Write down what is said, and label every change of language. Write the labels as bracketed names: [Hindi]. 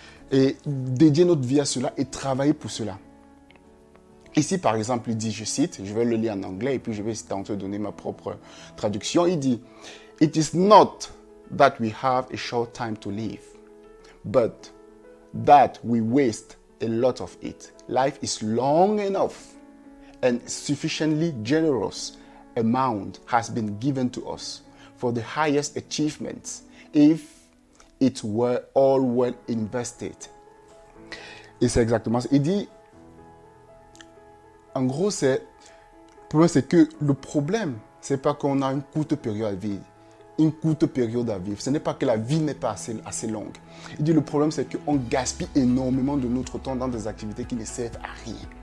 [French] Et dédier notre vie à cela et travailler pour cela. Ici, par exemple, il dit, je cite, je vais le lire en anglais et puis je vais tenter de donner ma propre traduction. Il dit, [English] It is not that we have a short time to live, but that we waste a lot of it. Life is long enough and sufficiently generous amount has been given to us for the highest achievements if it were all well invested. [French] Et c'est exactement ça. Il dit, en gros, le problème, c'est que le problème, c'est pas qu'on a une courte période à vivre. Une courte période à vivre. Ce n'est pas que la vie n'est pas assez longue. Il dit le problème, c'est qu'on gaspille énormément de notre temps dans des activités qui ne servent à rien.